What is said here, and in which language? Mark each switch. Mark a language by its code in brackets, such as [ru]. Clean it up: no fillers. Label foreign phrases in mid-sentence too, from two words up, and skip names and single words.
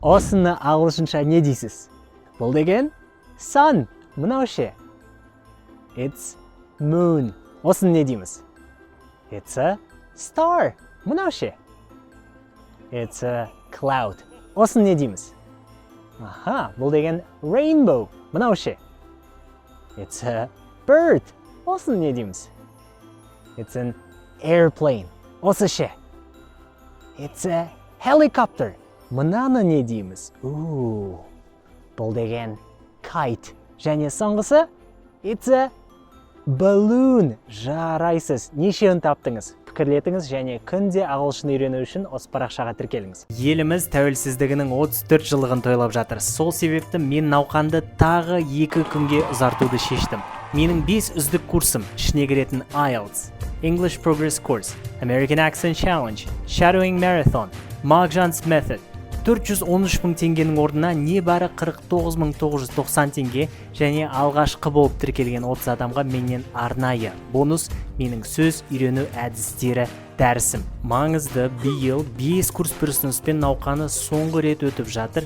[kk] Осыны ағылшынша не дейсіз? Бұл деген sun, мынау ше. [en] It's moon. [kk] Осыны не дейміз? [en] It's a star, [kk] мынау ше. [en] It's a cloud. [kk] Осыны не дейміз? Аха, бұл деген rainbow, мынау ше. [en] It's a bird. [kk] Осыны не дейміз? [en] It's an airplane. [kk] Осы ше. [en] It's a helicopter. [kk] Мынаны не дейміз? Бұл деген kite. Және соңғысы [en] it's a balloon. [kk] Жарайсыз. Нешеуін таптыңыз? Пікірлетіңіз және күнде ағылшын үйрену үшін осы парақшаға тіркеліңіз. Еліміз тәуелсіздігінің 34 жылдығын тойлап жатыр. Сол себепті мен науқанды тағы 2 күнге ұзартуды шештім. Менің 5 үздік курсым ішіне кіретін IELTS, English Progress Course, American Accent Challenge, Shadowing Marathon, Mark Johnson Method 413 мың теңгенің орнына небәрі 49.990 теңге және алғашқы болып тіркелген 30 адамға менен арнайы бонус менің сөз үйрену әдістері дәрісім. Маңызды биыл 5 курс бір ұсыныспен науқаны соңғы рет өтіп жатыр.